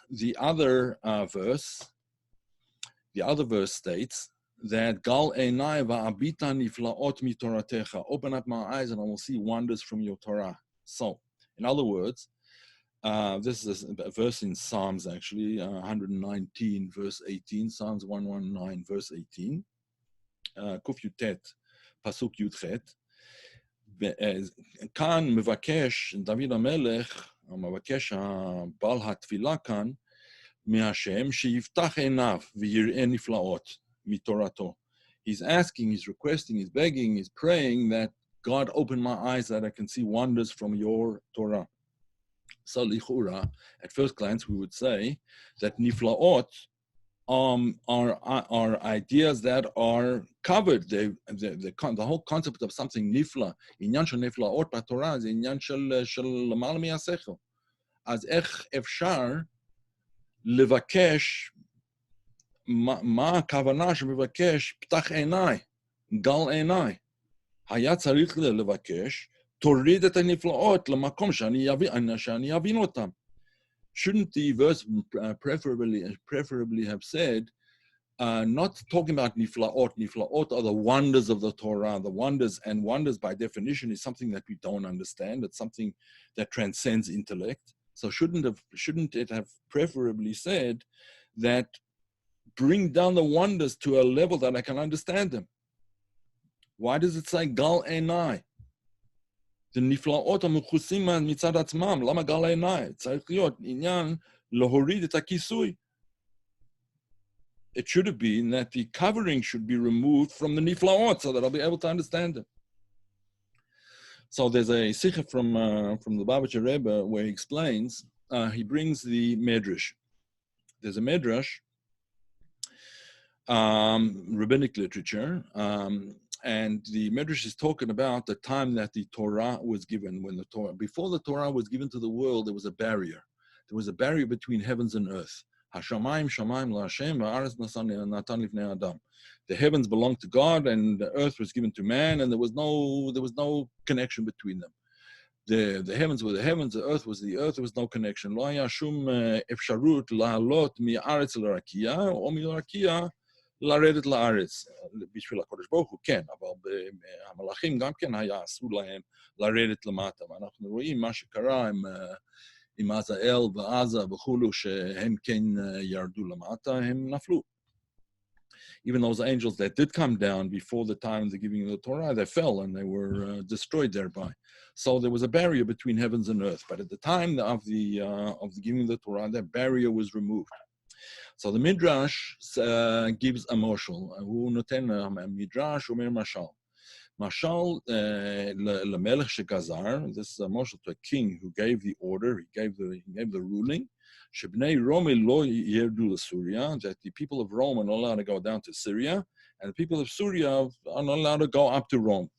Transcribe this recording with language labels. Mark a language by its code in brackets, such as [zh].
[en] The other verse states that [he] Gal einai va'abita niflaot mitoratecha, [en] open up my eyes and I will see wonders from your Torah. So, in other words, this is a verse in Psalms, actually, 119, verse 18, Psalms 119, verse 18, Kuf Yutet, Pasuk Yudchet. [he] כאן מבקש דוד המלך, מבקש בעל התפילה כאן, מהשם, שיפתח עיניו ויראה נפלאות מתורתו. [en] He's asking, he's requesting, he's begging, he's praying that God open my eyes that I can see wonders from your Torah. So, lichura, at first glance, we would say that niflaot are ideas that are covered. The whole concept of something nifla, [he] עניין של נפלאות בתורה, זה עניין של למעלה מהשכל. אז איך אפשר לבקש, מה הכוונה שמבקש פתח עיניי, גל עיניי? היה צריך לבקש, תוריד את הנפלאות למקום שאני אבין אותם. [en] Shouldn't the verse preferably have said, not talking about niflaot. Niflaot are the wonders of the Torah, the wonders, and wonders by definition is something that we don't understand. It's something that transcends intellect. So shouldn't it have preferably said that bring down the wonders to a level that I can understand them? Why does it say gal einai? [he] the נפלאות המכוסים מצד עצמם, למה גל העיניים? צריך להיות עניין להוריד את הכיסוי. [en] It should have been that the covering should be removed from the niflaot so that I'll be able to understand it. So there's a sikha from the Lubavitcher Rebbe where he explains, he brings the medrash. There's a medrash, rabbinic literature, and the medrash is talking about the time that the Torah was given. Before the Torah was given to the world, there was a barrier. There was a barrier between heavens and earth. [he] Hashamayim shamayim la'Hashem va'aretz natan livnei adam. [en] The heavens belonged to God, and the earth was given to man, and there was no connection between them. The heavens were the heavens, the earth was the earth. There was no connection. [he] Lo haya shum efsharut la'alot mi'aretz l'rakia or mi'rakia לרדת לארץ. בשביל הקדוש ברוך הוא כן, אבל המלאכים גם כן היה אסור להם לרדת למטה. ואנחנו רואים מה שקרה עם עזאל ועזה וכולו, שהם כן ירדו למטה, הם נפלו. [en] Even those angels that did come down before the time of the giving of the Torah, they fell and they were destroyed thereby. So there was a barrier between heavens and earth. But at the time of the giving of the Torah, that barrier was removed. So the Midrash gives a moshel. [he] הוא נותן Midrash אומר משל. משל למלך שגזר, [en] this is a moshel to a king who gave the order, he gave the ruling, [he] שבני רומי לא ירדו לסוריה, [en] that the people of Rome are not allowed to go down to Syria, and the people of Syria are not allowed to go up to Rome.